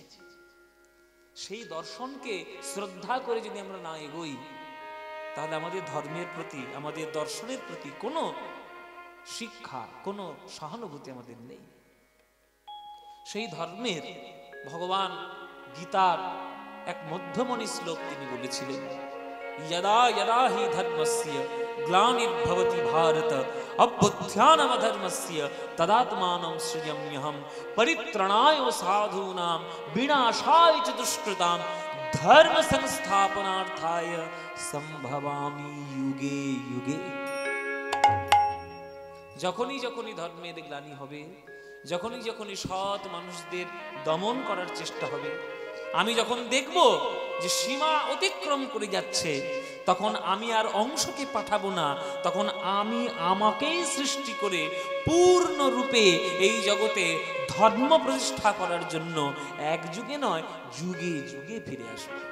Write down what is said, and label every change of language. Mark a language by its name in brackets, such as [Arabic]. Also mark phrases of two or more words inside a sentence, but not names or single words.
[Bangla] সেই দর্শনকে শ্রদ্ধা করে যদি আমরা না এগোই, তাহলে আমাদের ধর্মের প্রতি, আমাদের দর্শনের প্রতি কোনো শিক্ষা, কোনো সহানুভূতি আমাদের নেই। সেই ধর্মের ভগবান গীতার এক মধ্যমণি শ্লোক তিনি বলেছিলেন, [Sanskrit] यदा यदा हि धर्मस्य ग्लानिर्भवति भारत अभ्युत्थानमधर्मस्य तदात्मानं सृजाम्यहं परित्राणाय साधूनां विनाशाय च दुष्कृतां धर्म संस्थापनार्थाय संभवामि युगे युगे। [Bangla] যখনই যখনই ধর্মের গ্লানি হবে, যখনই যখনই সৎ মানুষদের দমন করার চেষ্টা হবে, আমি যখন দেখব যে সীমা অতিক্রম করে যাচ্ছে, তখন আমি আর অংশকে পাঠাবো না, তখন আমি আমাকেই সৃষ্টি করে পূর্ণ রূপে এই জগতে ধর্ম প্রতিষ্ঠা করার জন্য এক যুগে নয় যুগে যুগে ফিরে আসব।